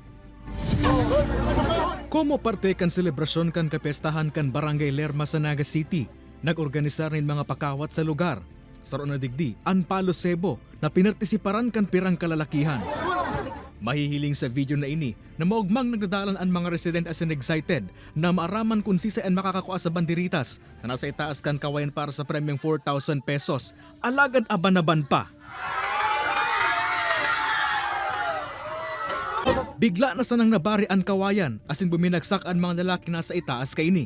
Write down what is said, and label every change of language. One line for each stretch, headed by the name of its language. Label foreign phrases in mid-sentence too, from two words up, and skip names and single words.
Bikol: Como parte kan selebrasyon kan kapestahan kan Barangay Lerma sa Naga City, nag-organisar rin mga pakawat sa lugar. Saro na digdi, ang Palo Sebo na pinartisiparan kan pirang kalalakihan. Mahihiling sa video na ini na maugmang nagdadalan ang mga resident
English: as in excited
Bikol: na maaraman kung sisa ang makakakuha sa banderitas na nasa itaas kan kawayan para sa premyong 4,000 pesos. Alagad abanaban pa. Bigla na sanang nabari ang kawayan asin buminagsak ang mga lalaki nasa itaas kaini.